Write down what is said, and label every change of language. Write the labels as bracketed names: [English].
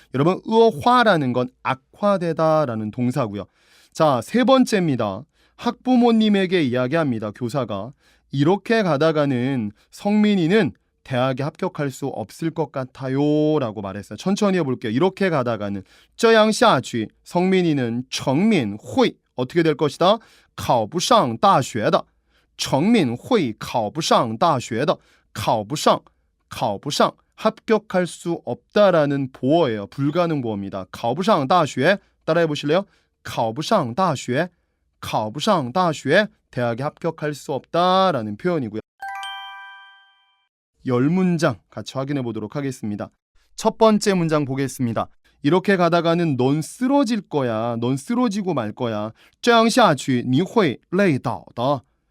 [Korean] 여러분, 恶化라는 건 악화되다라는 동사고요. 자, 세 번째입니다. 학부모님에게 이야기합니다. 교사가. 이렇게 가다가는 성민이는 대학에 합격할 수 없을 것 같아요 라고 말했어요. 천천히 해볼게요. 이렇게 가다가는 [Chinese] 这样下去 [Korean] 성민이는 [Chinese] 成敏会 [Korean] 어떻게 될 것이다? [Chinese] 考不上大学的.成敏会考不上大学的. [Korean] 考不上 합격할 수 없다라는 보어예요. 불가능 보어입니다. [Chinese] 考不上大学 [Korean] 따라해 보실래요? [Chinese] 考不上大学考不上大学 [Korean] 대학에 합격할 수 없다라는 표현이고요. 10문장 같이 확인해 보도록 하겠습니다. 첫 번째 문장 보겠습니다. 이렇게 가다가는 넌 쓰러질 거야. 넌 쓰러지고 말 거야. [Chinese] 这样下去你会累倒的.